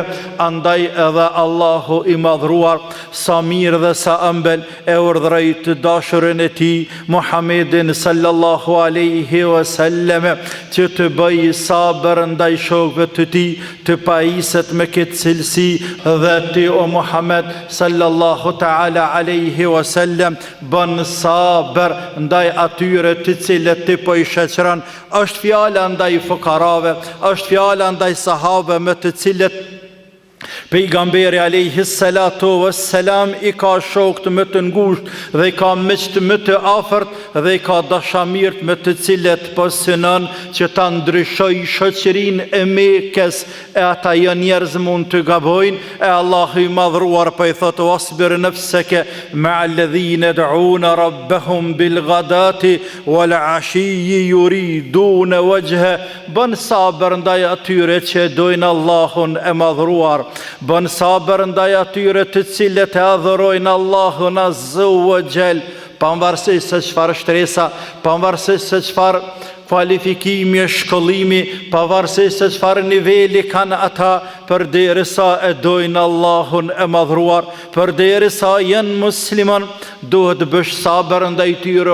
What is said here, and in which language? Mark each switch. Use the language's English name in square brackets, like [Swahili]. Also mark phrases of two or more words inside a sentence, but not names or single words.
[Albanian] Andaj edhe Allahu i madhruar sa mirë dhe sa ëmbël e urdhëroi të dashurin e tij Muhammedin [Arabic] صلى الله عليه وسلم [Albanian] që të bëj sabër ndaj shokëve të tij, të pajiset me këtë cilësi, dhe ti o Muhammed [Arabic] صلى الله تعالى عليه وسلم [Albanian] bën sabër ndaj atyre të cilët ti po i shoqëron. Është fjala ndaj fukarave, është fjala ndaj sahabëve me të cilët Pejgamberi [Arabic] عليه الصلاة والسلام [Albanian] i ka shokët më të ngushtë dhe i ka miq më të afërt dhe i ka dashamirët më të cilët po synon që ta ndryshoj shoqërinë e Mekës, e ata janë njerëz mund të gabojnë, e Allahu i madhruar po i thotë [Arabic] واصبر نفسك مع الذين يدعون ربهم بالغداة والعشي يريدون wajha, [Albanian] bën sabër ndaj atyre që dojnë Allahun e madhruar, bën sabër ndaj atyre të cilët e adhurojnë Allahun [Arabic] عز وجل, [Albanian] pavarësisht se çfarë shtresa, pavarësisht se çfarë kualifikimi, shkollimi, pavarësisht se çfarë niveli kanë ata, përderisa e dojnë Allahun e madhruar, përderisa janë musliman, duhet bësh sabër ndaj tyre.